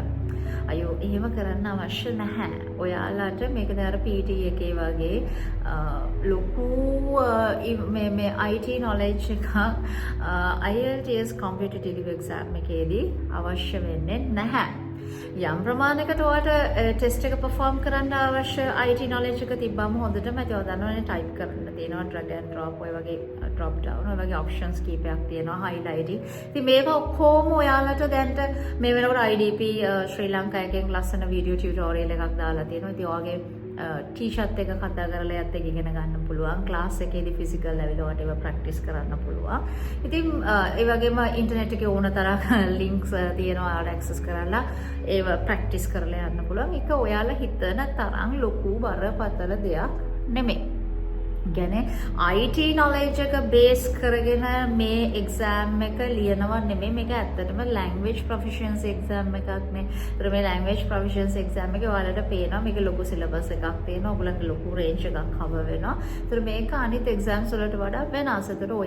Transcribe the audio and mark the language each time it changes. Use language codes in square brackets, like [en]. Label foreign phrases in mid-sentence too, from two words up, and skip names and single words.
[si] අයෝ එහෙම කරන්න අවශ්‍ය නැහැ. ඔයාලට මේක දැන් අර PT එකේ වගේ ලොකු මේ [en] IT knowledge [si] එකක් [en] IELTS computer delivery exam [si] එකේදී අවශ්‍ය වෙන්නේ නැහැ. යම් ප්‍රමාණයකට ඔයාලට ටෙස්ට් එක perform කරන්න අවශ්‍ය [en] IT knowledge [si] එක තිබ්බම හොඳටම ඒව දන්නවනේ type කරන්න තියෙනවා [en] drag and drop [si] ඔය වගේ [en] drop down [si] ඔය වගේ options කීපයක් තියෙනවා highlighting. ඉතින් මේවා ඔක්කොම ඔයාලට දැන්ට මේ වෙනකොට IDP ශ්‍රී ලංකා එකෙන් ලස්සන [en] video tutorial [si] එකක් දාලා තියෙනවා. ඉතින් ඔයගේ ටීෂර්ට් එක කතා කරලා යත් එක ඉගෙන ගන්න පුළුවන්. ක්ලාස් එකේදී [en] physical level [si] වලට ඒවා ප්‍රැක්ටිස් කරන්න පුළුවන්. ඉතින් ඒ වගේම ඉන්ටර්නෙට් එකේ ඕන තරම් ලින්ක්ස් තියෙනවා ඔයාලා ඇක්සස් කරලා ඒව ප්‍රැක්ටිස් කරලා යන්න පුළුවන්. ඒක ඔයාලා හිතන තරම් ලොකු බරපතල දෙයක් නෙමෙයි. කියන්නේ [en] IT knowledge [si] එක බේස් කරගෙන මේ exam එක ලියනවා නෙමෙයි. මේක ඇත්තටම [en] language proficiency exam [si] එකක් නේ. ඒතර මේ [en] language proficiency exam [si] එකේ ඔයාලට පේනවා මේක ලොකු syllabus එකක් තියෙනවා. ඔයගලන්ට ලොකු range එකක් cover වෙනවා. ඒතර මේක අනිත් exams වලට වඩා වෙනස්. ඒතර